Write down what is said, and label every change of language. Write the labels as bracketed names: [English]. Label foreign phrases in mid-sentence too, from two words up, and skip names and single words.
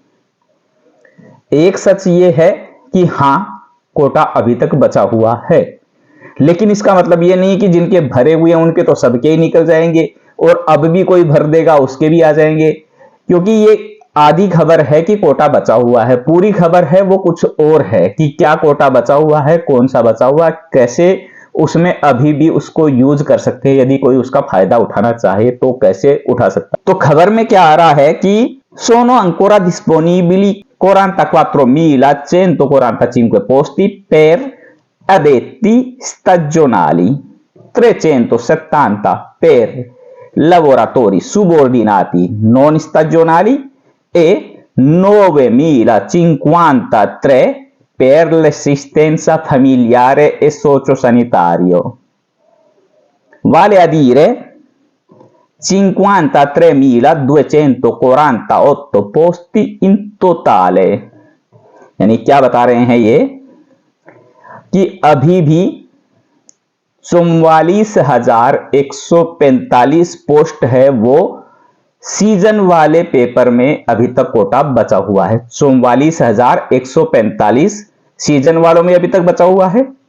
[Hindi] एक सच ये है कि हां, कोटा अभी तक बचा हुआ है, लेकिन इसका मतलब ये नहीं कि जिनके भरे हुए हैं उनके तो सबके ही निकल जाएंगे और अब भी कोई भर देगा उसके भी आ जाएंगे, क्योंकि ये आधी खबर है कि कोटा बचा हुआ है। पूरी खबर है वो कुछ और है कि क्या कोटा बचा हुआ है, कौन सा बचा हुआ, कैसे उसमें अभी भी उसको यूज कर सकते हैं, यदि कोई उसका फायदा उठाना चाहे तो कैसे उठा सकता है। तो खबर में क्या आ रहा है कि [Italian] sono ancora disponibili 44.145 posti per addetti stagionali, 370 per lavoratori subordinati non stagionali e 9.053 per l'assistenza familiare e sociosanitario. Vale a dire 53.248 posti in totale। [Hindi] यानी क्या बता रहे हैं ये कि अभी भी 44,145 पोस्ट है वो सीजन वाले पेपर में अभी तक कोटा बचा हुआ है। 44,145 सीजन वालों में अभी तक बचा हुआ है।